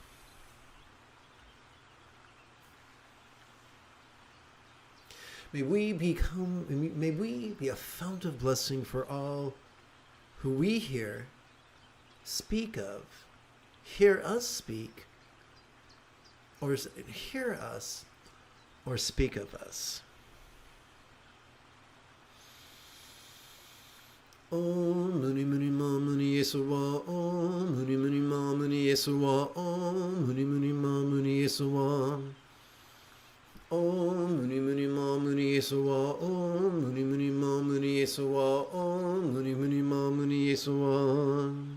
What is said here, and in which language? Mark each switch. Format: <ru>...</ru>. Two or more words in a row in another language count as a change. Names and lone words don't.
<en>May we be a fount of blessing for all who we hear us speak, or hear us, or speak of us.</en> <sa>Om Muni Muni Ma Muni Yeswa, Om Muni Muni Ma Muni Yeswa, Om Muni Muni Ma Muni Yeswa, Om Muni Muni Ma Muni Yeswa, Om Muni Muni Ma Muni Yeswa, Om Muni Muni Ma Muni Yeswa.</sa>